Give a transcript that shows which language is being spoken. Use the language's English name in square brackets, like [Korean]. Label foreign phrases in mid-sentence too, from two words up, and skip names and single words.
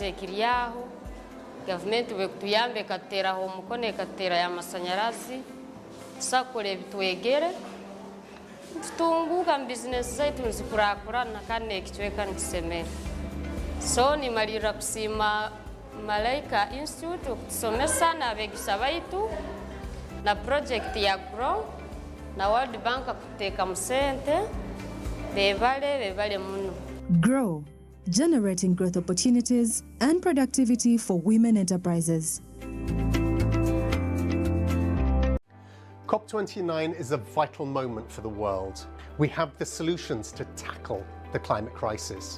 [Nyoro] ekiriyaho government we kutuyambe katera ho mukone katera ya masanyarazi sakole bitwegere tutunguka business zaitu nzikurakurana kandi ekichweka nkisemera so ni malira kusima Malaika Institute okutusomesa n'abegisa baitu na project ya grow na World Bank kuteka musente bebale muno. [English] Grow, generating growth opportunities and productivity for women enterprises. COP29 is a vital moment for the world. We have the solutions to tackle the climate crisis.